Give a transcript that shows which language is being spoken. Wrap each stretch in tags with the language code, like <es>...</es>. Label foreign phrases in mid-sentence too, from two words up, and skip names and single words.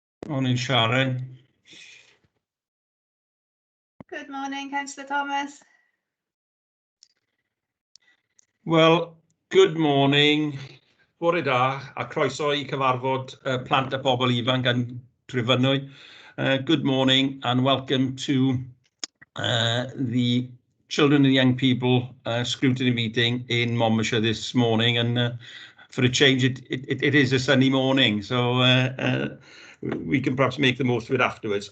<en>Morning, Sharon. Good morning, Councillor Thomas. Well, good morning.</en> <cy>Bore da, a croeso I cyfarfod plant a pobl ifanc yn Trefynwy.</cy> <en>Good morning and welcome to the Children and Young People scrutiny meeting in Monmouthshire this morning. And for a change, it is a sunny morning, so we can perhaps make the most of it afterwards.</en>